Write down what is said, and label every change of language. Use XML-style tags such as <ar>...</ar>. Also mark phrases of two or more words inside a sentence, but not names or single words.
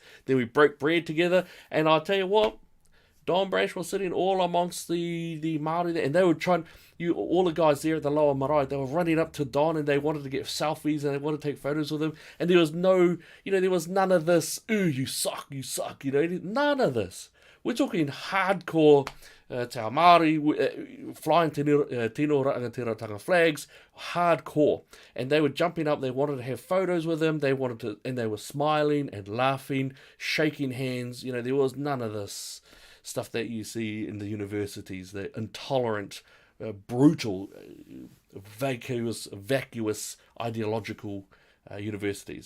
<en>Then we broke bread together, and I'll tell you what, Don Brash was sitting all amongst the Māori there, and they were trying, all the guys there at the lower marae, they were running up to Don and they wanted to get selfies and they wanted to take photos with him, and there was there was none of this, ooh, you suck, none of this. We're talking hardcore</en> <mi>te ao Māori,</mi> <en>flying</en> <mi>tino rangatiratanga</mi> <en>flags, hardcore. And they were jumping up, they wanted to have photos with him, and they were smiling and laughing, shaking hands. There was none of this stuff that you see in the universities, the intolerant, brutal, vacuous ideological universities.</en>